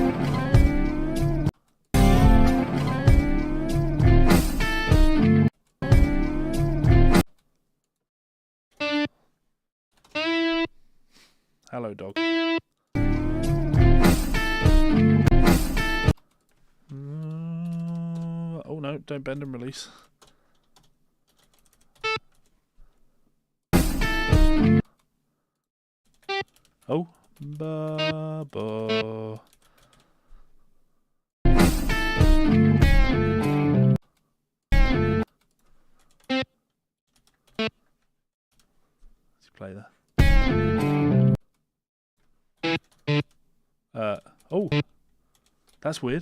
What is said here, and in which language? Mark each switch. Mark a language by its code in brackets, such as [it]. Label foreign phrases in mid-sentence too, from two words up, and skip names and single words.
[en] Hello, dog. Oh no, don't bend and release. Oh, ba ba. Let's play that. Oh, that's weird.